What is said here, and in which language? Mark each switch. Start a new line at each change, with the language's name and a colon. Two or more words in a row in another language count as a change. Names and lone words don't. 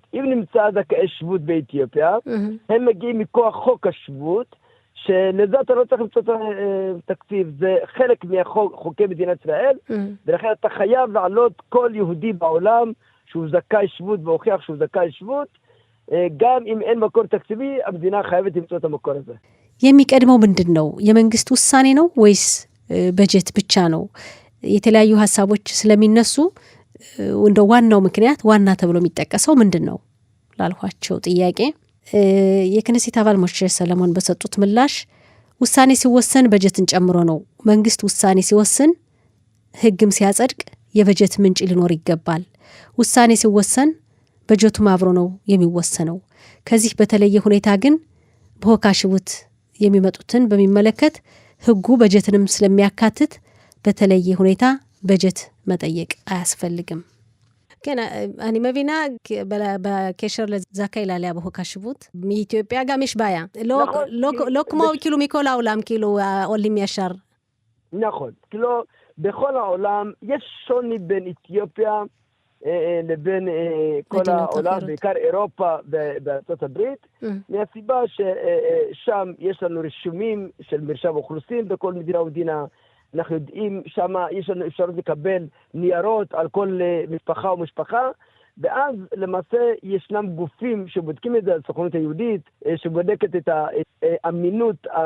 Hebrew: אם נמצא זכאי שבות באתיופיה, הם מגיעים מכוח חוק השבות, שלזה אתה לא צריך למצוא תקציב, זה חלק מחוקי מדינת ישראל, ולכן אתה חייב לעלות כל יהודי בעולם שהוא זכאי שבות והוכיח שהוא זכאי שבות, גם אם אין מקור תקציבי, המדינה חייבת למצוא את המקור הזה.
Amharic: የሚቀድመው ምንድን ነው? የመንግስት ውሳኔ ነው ወይስ በጀት ብቻ ነው? የተለያዩ ሐሳቦች ስለሚነሱ እንደ ዋናው ምክንያት ዋና ተብሎ የሚጠቀሰው ምንድን ነው ላልኋቸው ጥያቄ የክነሴት አባል ሞሼ ሰለሞን በሰጡት ምላሽ ውሳኔ ሲወሰን በጀትን ጨምሮ ነው። መንግስት ውሳኔ ሲወስን ህግም ሲያጸድቅ የበጀት ምንጭ ሊኖር ይገባል። ውሳኔ ሲወሰን በጀቱም አብሮ ነው የሚወሰነው። ከዚህ በተለየ ሁኔታ ግን በሆካሽቡት የሚመጡትን በሚመለከት ህጉ በጀትንም ስለሚያካትት በተለየ ሁኔታ በጀት መጠየቅ አያስፈልግም።
Hebrew: כן, אני מבינה בקשר לזכאי לעלייה בהוקשבות, מאתיופיה גם יש בעיה. לא כמו כאילו מכל העולם, כאילו העולים ישר. נכון. כאילו, בכל העולם יש שוני בין אתיופיה לבין כל העולם, בעיקר אירופה בארצות הברית, מהסיבה ששם יש לנו רשומים של מרשם אוכלוסין בכל מדינה ומדינה, אנחנו יודעים שמה יש לנו אפשרות לקבל ניירות על כל משפחה ומשפחה, ואז למעשה ישנם גופים שבודקים את זה, הסוכנות היהודית, שבודקת את האמינות